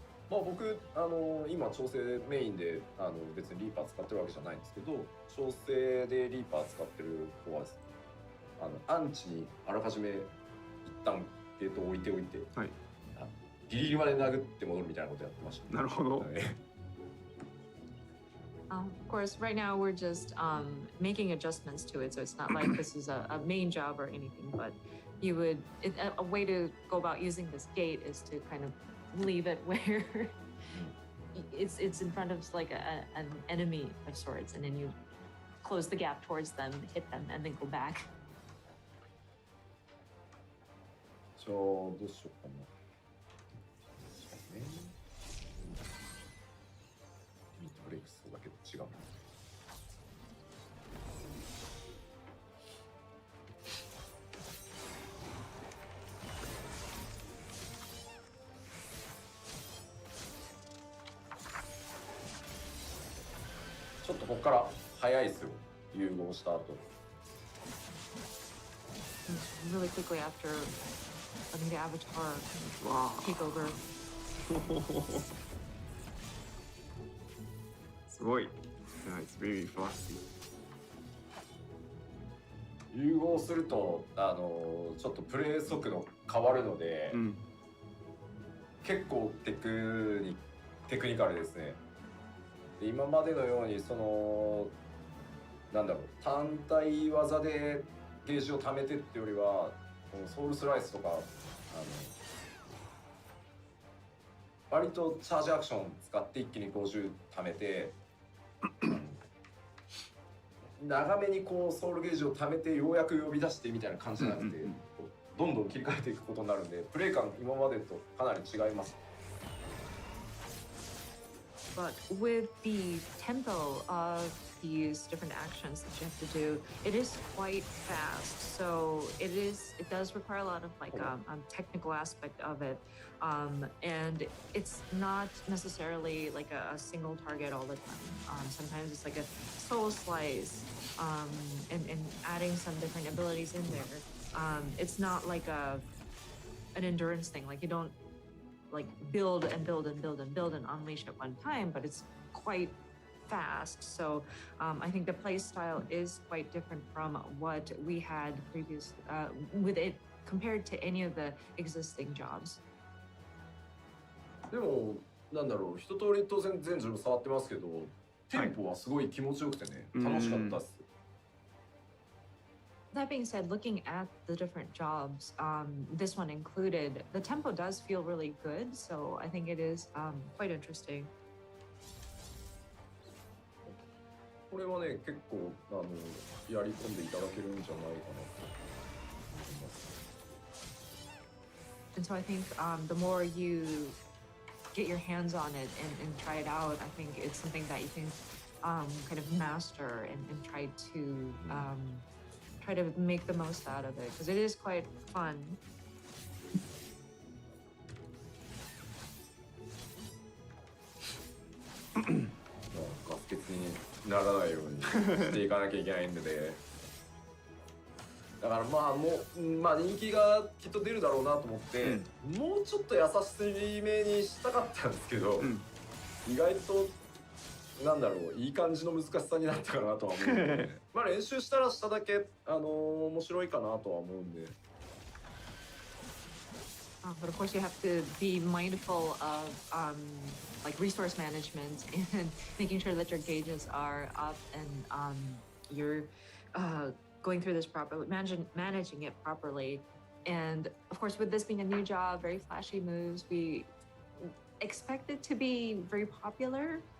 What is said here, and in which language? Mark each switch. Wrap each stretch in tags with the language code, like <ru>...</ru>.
<ja>まあ僕今調整メインで別にリーパー使ってるわけじゃないんですけど調整でリーパー使ってる子はですねアンチにあらかじめ一旦ゲートを置いておいて、はい、ギリギリまで殴って戻るみたいなことやってました、なるほど。</ja> <en>Of course, right now we're just making adjustments to it, so it's not like this is a main job or anything. But a way to go about using this gate is to kind of leave it where it's in front of like an enemy of sorts, and then you close the gap towards them, hit them, and then go back.</en> <ja>じゃあどうしようかな。そうね。ミッドブレイクスだけど違うな。ちょっとここから早いですよ。融合した後。</ja> <en>Really quickly after letting the avatar take over.</en> <ja>すごい。</ja> <en>Yeah, it's very flashy.</en> <ja>融合するとちょっとプレイ速度変わるので、結構テクニカルですね。で今までのようになんだろう単体技でゲージを貯めてってよりはこのソウルスライスとか割とチャージアクション使って一気に50貯めて長めにこうソウルゲージを貯めてようやく呼び出してみたいな感じじゃなくて、どんどん切り替えていくことになるんでプレイ感今までとかなり違います。</ja> <en>But with the tempo of these different actions that you have to do, it is quite fast. So it does require a lot of like technical aspect of it. And it's not necessarily like a single target all the time. Sometimes it's like a soul slice, and adding some different abilities in there. It's not like an endurance thing. Like you don't like build and build and build and build and unleash at one time, but it's quite fast. So I think the play style is quite different from what we had previous with it compared to any of the existing jobs.</en> <ja>でもなんだろう、一通り当然全ジョブ触ってますけど、テンポはすごい気持ちよくてね、楽しかったっす。</ja> <en>That being said, looking at the different jobs, this one included, the tempo does feel really good. So I think it is quite interesting.</en> <ja>これはね、結構やり込んでいただけるんじゃないかなと思います。</ja> <en>And so I think the more you get your hands on it and try it out, I think it's something that you can kind of master and try to make the most out of it because it is quite fun.</en> <ja>ガス欠にならないようにしていかなきゃいけないんでね。だからまあ人気がきっと出るだろうなと思って、もうちょっと優しめにしたかったんですけど、意外となんだろう、いい感じの難しさになったかなとは思うんで、ね、まあ練習したらしただけ面白いかなとは思うんで。</ja> <en>But of course, you have to be mindful of like resource management and making sure that your gauges are up and you're going through this properly, managing it properly. And of course, with this being a new job, very flashy moves, we expect it to be very popular.</en>